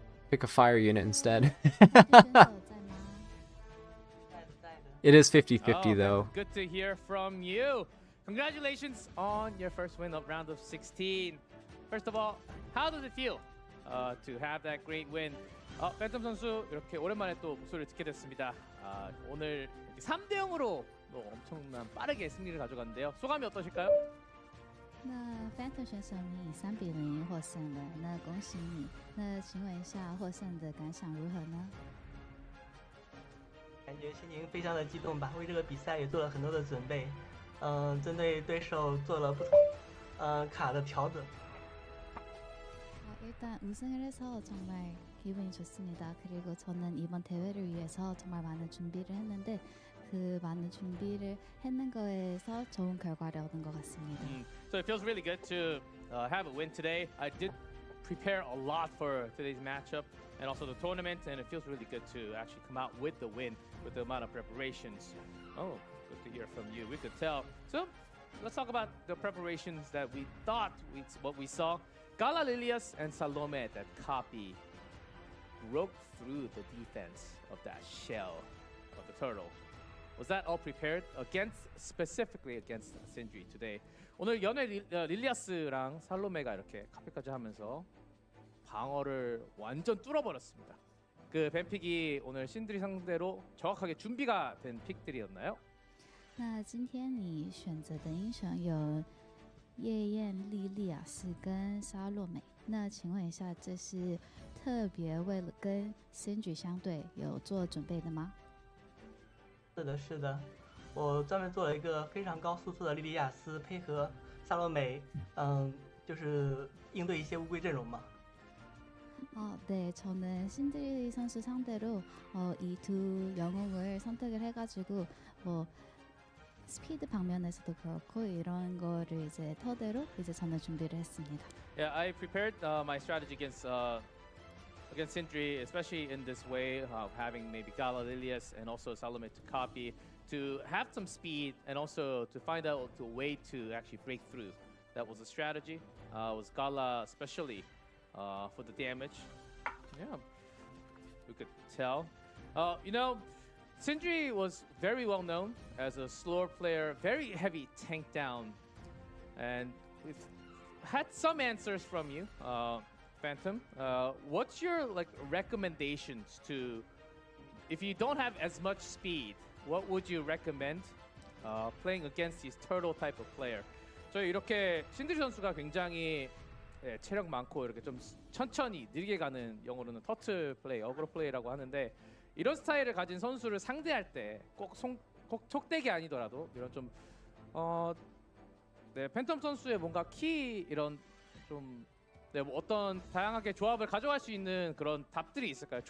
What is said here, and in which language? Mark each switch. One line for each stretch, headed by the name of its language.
English: pick a fire unit instead. It is 50-50 though. Phantom, good to hear from you. Congratulations on your first win of round of 16. First of all, how does it feel to have that great win?
Korean: 팬텀 선수 이렇게 오랜만에 또 목소리를 듣게 됐습니다. 오늘 3대 0으로 또 엄청난 빠르게 승리를 가져갔는데요. 소감이 어떠실까요?
Chinese: 那 Phantom 选手你以3-0获胜了，那恭喜你。那请问一下获胜的感想如何呢？感觉心情非常的激动吧，为这个比赛也做了很多的准备，针对对手做了不同卡的调整。
Korean: 일단 우승을 해서 정말 기분이 좋습니다. 그리고 저는 이번 대회를 위해서 정말 많은 준비를 했는데 그 많은 준비를 했는 거에서 좋은 결과를 얻은 것 같습니다.
English: So it feels really good to have a win today. I did prepare a lot for today's matchup and also the tournament, and it feels really good to actually come out with the win with the amount of preparations. Oh, good to hear from you. We could tell. So let's talk about the preparations that we thought what we saw. Gala Lilias and Salome that copy broke through the defense of that shell of the turtle. Was that all prepared specifically against Sindri today?
Korean: 오늘 연애 릴리아스랑 살로메가 이렇게 카피까지 하면서 방어를 완전 뚫어버렸습니다. 그 뱀픽이 오늘 신드리 상대로 정확하게 준비가 된 픽들이었나요?
Chinese: 那今天你选择的英雄有夜宴莉莉亚斯跟莎洛美，那请问一下，这是特别为了跟 Sindri 相对有做准备的吗？是的，是的，我专门做了一个非常高输出的莉莉亚斯，配合萨洛美，就是应对一些乌龟阵容嘛。
Korean: 네, 저는 신드리 선수 상대로 이 두 영웅을 선택을 해가지고 스피드 방면에서도 그렇고 이런 거를 이제 토대로 이제 저는 준비를 했습니다.
English: Yeah, I prepared my strategy against Sindri, especially in this way of having maybe Gala Lilias and also Salome to copy, to have some speed and also to find out a way to actually break through. That was the strategy. Was Gala especially for the damage? Yeah, we could tell. You know, Sindri was very well known as a slower player, very heavy tank down, and we've had some answers from you, Phantom. What's your recommendations to, if you don't have as much speed, what would you recommend playing against this turtle type of player?
Korean: 저희 이렇게 신드리 선수가 굉장히 체력 많고 이렇게 좀 천천히 느리게 가는 영어로는 터틀 플레이, 어그로 플레이라고 하는데 이런 스타일을 가진 선수를 상대할 때 꼭 촉대기 아니더라도 이런 좀 팬텀 선수의 뭔가 키 이런 좀 뭐 어떤 다양하게 조합을 가져갈 수 있는 그런 답들이 있을까요?